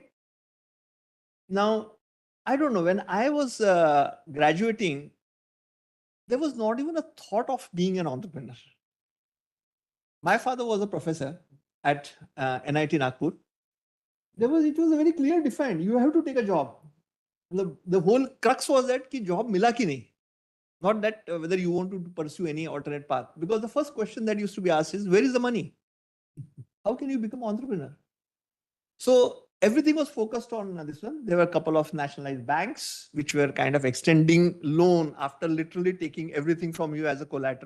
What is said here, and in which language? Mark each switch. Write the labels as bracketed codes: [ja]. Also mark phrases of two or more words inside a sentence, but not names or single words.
[en] Now, I don't know, when I was graduating, there was not even a thought of being an entrepreneur. My father was a professor at NIT Nagpur. It was a very clear defined. You have to take a job. The whole crux was that [hi] ki job mila ki nahi. [en] Not that whether you want to pursue any alternate path. Because the first question that used to be asked is, where is the money? How can you become entrepreneur? So everything was focused on this one. There were a couple of nationalized banks which were kind of extending loan after literally taking everything from you as a collateral.